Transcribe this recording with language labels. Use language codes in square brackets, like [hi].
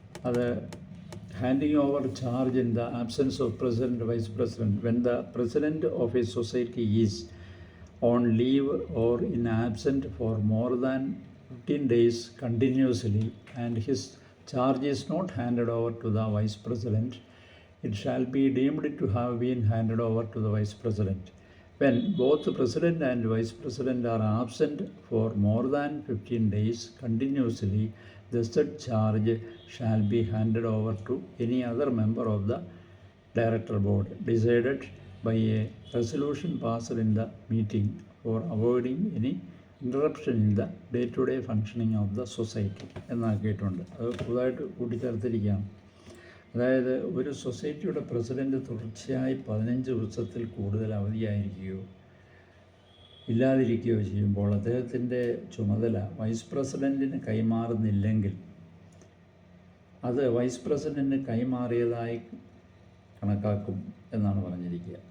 [en] അത് handing over charge in the absence of president, vice president when the president of a society is on leave or in absent for more than 15 days continuously and his charge is not handed over to the vice president, it shall be deemed to have been handed over to the vice president. When both the president and vice president are absent for more than 15 days continuously, the said charge shall be handed over to any other member of the director board, decided by a resolution passed in the meeting for avoiding any interruption in the day-to-day functioning of the society [ml] എന്നാക്കിയിട്ടുണ്ട്. അത് പുതുതായിട്ട് കൂട്ടിച്ചേർത്തിരിക്കുകയാണ്. അതായത് ഒരു സൊസൈറ്റിയുടെ president തുടർച്ചയായി 15 ദിവസത്തിൽ കൂടുതൽ അവധിയായിരിക്കുകയോ ഇല്ലാതിരിക്കുകയോ ചെയ്യുമ്പോൾ അദ്ദേഹത്തിൻ്റെ ചുമതല വൈസ് പ്രസിഡൻറ്റിന് കൈമാറുന്നില്ലെങ്കിൽ അത് വൈസ് പ്രസിഡൻറ്റിന് കൈമാറിയതായി കണക്കാക്കും എന്നാണ് പറഞ്ഞിരിക്കുക.